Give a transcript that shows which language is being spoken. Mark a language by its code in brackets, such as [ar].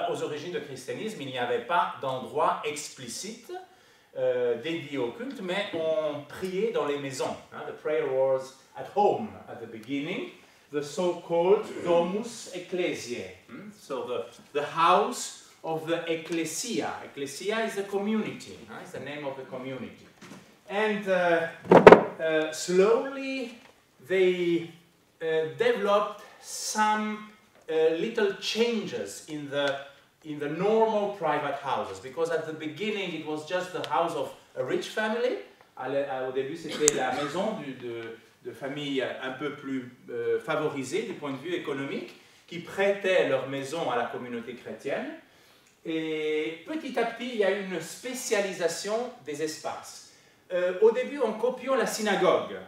[fr] Aux origines du christianisme, il n'y avait pas d'endroit explicite dédié au culte, mais on priait dans les maisons. Hein. [en] The prayer was at home at the beginning, the so-called domus ecclesiae. So the house of the ecclesia. Ecclesia is a community. It's the name of the community. And slowly they developed some little changes in the normal private houses, because at the beginning it was just the house of a rich family. [fr] Au début, c'était la maison de familles un peu plus favorisées du point de vue économique, qui prêtaient leur maison à la communauté chrétienne. Et petit à petit, il y a eu une spécialisation des espaces. Au début, en copiant la synagogue.